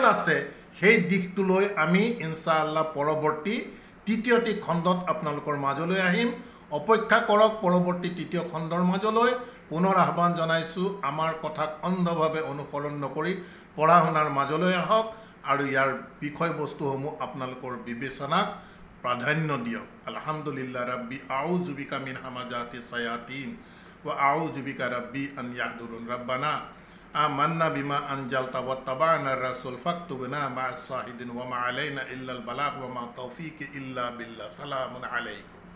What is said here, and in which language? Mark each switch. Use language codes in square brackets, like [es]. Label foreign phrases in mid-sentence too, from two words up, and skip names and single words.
[as] আছে সেই দিশটোলৈ আমি ইনশাআল্লাহ পৰৱৰ্তী তৃতীয়টি খণ্ডত আপোনালোকৰ মাজলৈ আহিম অপেক্ষা কৰক পৰৱৰ্তী তৃতীয় খণ্ডৰ মাজলৈ পুনৰ আহ্বান জনাইছো আমাৰ কথাক অন্ধভাৱে অনুসৰণ নকৰি পঢ়া শুনাৰ মাজলৈ আহক আৰু ইয়াৰ বিষয়বস্তুসমূহ আপোনালোকৰ বিবেচনাক প্ৰাধান্য দিয়ক [ar] الحمد لله ربي أعوذ بك من همزات الشياطين وأعوذ بك رب أن يحضرون ربنا آمنا بما أنزلت واتبعنا الرسول فاكتبنا مع الشاهدين وما علينا إلا البلاغ وما توفيقي إلا بالله سلام عليكم